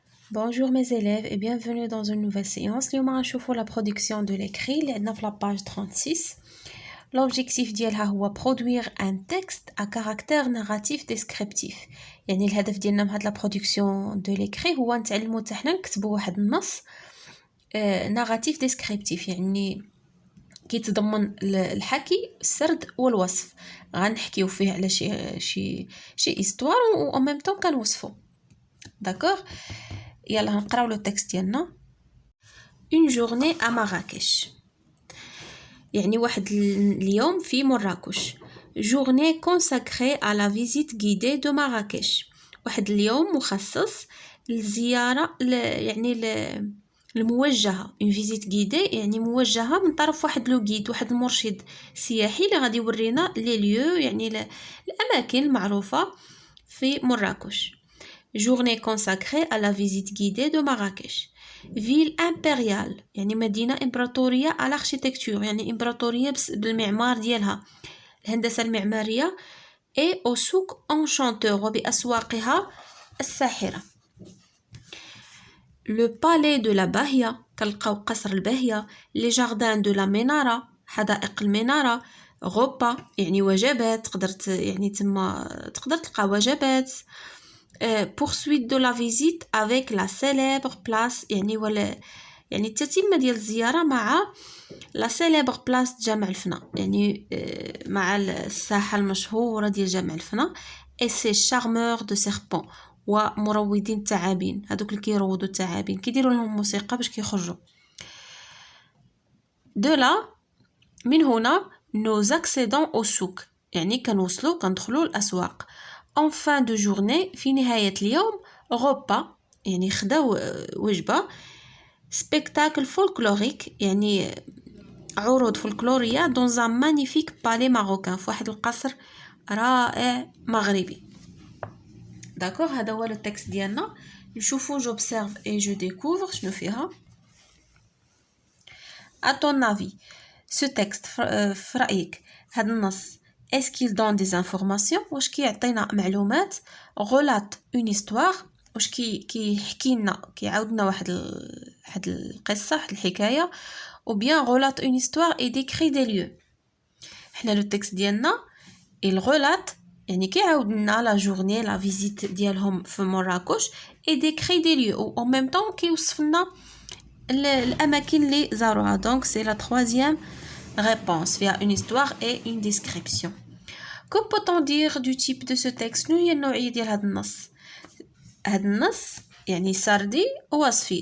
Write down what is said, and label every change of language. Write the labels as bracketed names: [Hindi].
[French] Bonjour mes élèves et bienvenue dans une nouvelle séance. [Arabic] اليوم غنشوفوا [French] la production de l'écrit [Arabic] اللي عندنا في [French] la page 36. L'objectif ديالها هو produire un texte à caractère narratif descriptif. [Arabic] يعني الهدف ديالنا من هاد [French] la production de l'écrit [Arabic] هو نتعلموا حتى حنا نكتبوا واحد النص narratif descriptif، يعني كيتضمن الحكي السرد والوصف. غنحكيو فيه على شي histoire و [French] en même temps [Arabic] كنوصفو. [French] D'accord. [Arabic] يلا نقراو لو تكست ديالنا. [French] Une journée à Marrakech. [Arabic] يعني واحد اليوم في مراكش. [French] Journée consacrée à la visite guidée de Marrakech. [Arabic] واحد اليوم مخصص للزيارة يعني الموجهة. [French] Une visite guidée [Arabic] يعني موجهة من طرف واحد لو جيد، واحد المرشد سياحي اللي غادي يورينا لي ليو، يعني الأماكن المعروفة في مراكش. [French] Journée consacrée à la visite guidée de Marrakech. Ville impériale [Arabic] يعني مدينة إمبراطورية [French] à l'architecture، [Arabic] يعني إمبراطورية بالمعمار ديالها، الهندسة المعمارية. [French] et au souk enchanteur [Arabic] وبأسواقها الساحرة. [French] Le palais de la Bahia [Arabic] كنلقاو قصر الباهية. [French] les jardins de la Ménara [Arabic] حدائق المنارة. repas يعني وجبات، يعني تما تقدر تلقى وجبات. [French] poursuite de la visite avec la célèbre place [Arabic] يعني التتمة ديال الزيارة مع la célèbre place جامع الفنا، يعني مع الساحة المشهورة ديال جامع الفنا. [French] et ces charmeurs de serpents [Arabic] ومروضين الثعابين، هذوك اللي كيروضوا الثعابين كيديروا لهم موسيقى باش كيخرجوا. [French] de là من هنا nous accédons au souk، [Arabic] يعني كندخلوا الأسواق. [French] en fin de journée [Arabic] في نهاية اليوم repas يعني خداو وجبة. spectacle folklorique يعني عروض فولكلورية [French] dans un magnifique palais marocain، [Arabic] في واحد القصر رائع مغربي. داكوغ. هذا هو التكست ديالنا. [French] نشوفوا j'observe et je découvre شنو فيها. à ton avis ce texte [Arabic] في رأيك هذا النص [French] est-ce qu'il donne des informations، [Arabic] واش كيعطينا معلومات. [French] relate une histoire [Arabic] واش كيحكي لنا كيعاودنا واحد القصة، واحد الحكاية. [French] ou bien relate une histoire et décrit des lieux. [Arabic] حنا لو تكست ديالنا il relate يعني كيعاود لنا لا جورني لا فيزيت ديالهم في مراكش [French] et décrit des lieux [Arabic] ou en même temps كيوصف لنا الاماكن اللي زاروها. [French] donc c'est la troisième réponse [Arabic] فيها [French] une histoire et une description. que peut-on dire du type de ce texte؟ [Arabic] شنو هي النوعية ديال هذا النص؟ هذا النص يعني سردي وصفي.